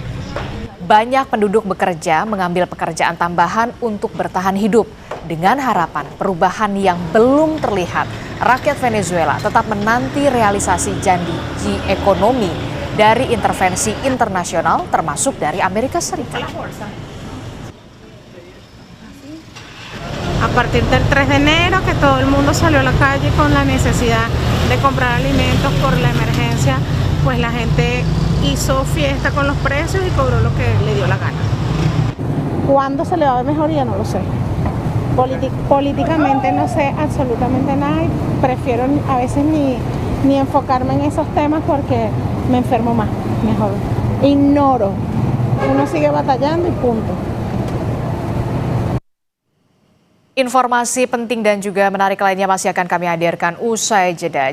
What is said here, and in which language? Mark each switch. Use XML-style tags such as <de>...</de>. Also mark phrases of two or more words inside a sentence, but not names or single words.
<id>Banyak penduduk bekerja mengambil pekerjaan tambahan untuk bertahan hidup dengan harapan perubahan yang belum terlihat. Rakyat Venezuela tetap menanti realisasi janji ekonomi dari intervensi internasional termasuk dari Amerika Serikat.</id> <es>A partir del 3 de enero que todo el mundo salió a la calle con la necesidad de comprar alimentos por la emergencia, pues la gente hizo fiesta con los precios y cobró lo que le dio la gana. ¿Cuándo se le va a ver mejoría? No lo sé. Políticamente no sé absolutamente nada y prefiero a veces ni enfocarme en esos temas porque me enfermo más, mejor. Ignoro. Uno sigue batallando y punto.</es> <id>Informasi penting dan juga menarik lainnya masih akan kami hadirkan usai jeda.</id>